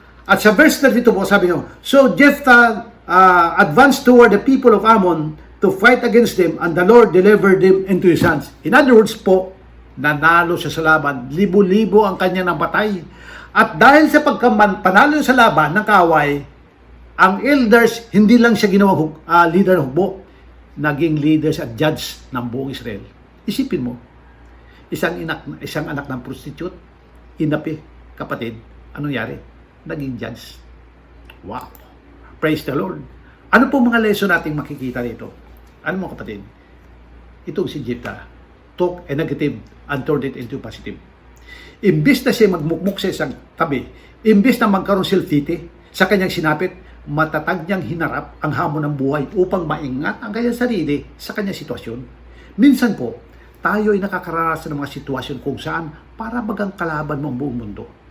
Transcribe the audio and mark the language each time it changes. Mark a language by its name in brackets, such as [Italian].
[Filipino] At sa verse 32 po, sabi nyo, [English] So Jephthah advanced toward the people of Ammon to fight against them, and the Lord delivered them into his hands. In other words [Filipino] po, nanalo siya sa laban. Libo-libo ang kanya napatay. At dahil sa pagkapanalo sa laban ng kaaway, ang elders, hindi lang siya ginawang leader ng hukbo, naging leaders at judge ng buong Israel. Isipin mo, isang anak ng prostitute, inapi, kapatid, anong nangyari? Naging judge. Wow! [English] Praise the Lord! [Filipino] Ano po mga lesson nating makikita dito? Ano mo kapatid? Itong si [English] Jephthah took a negative and turned it into positive. [Filipino] Imbis na siya magmukmuk sa isang tabi, imbis na magkaroon self-pity sa kanyang sinapit, matatag niyang hinarap ang hamon ng buhay upang maingat ang kanyang sarili sa kanyang sitwasyon. Minsan po, tayo ay nakakaranas ng mga sitwasyon kung saan para bagang kalaban mo ang buong mundo.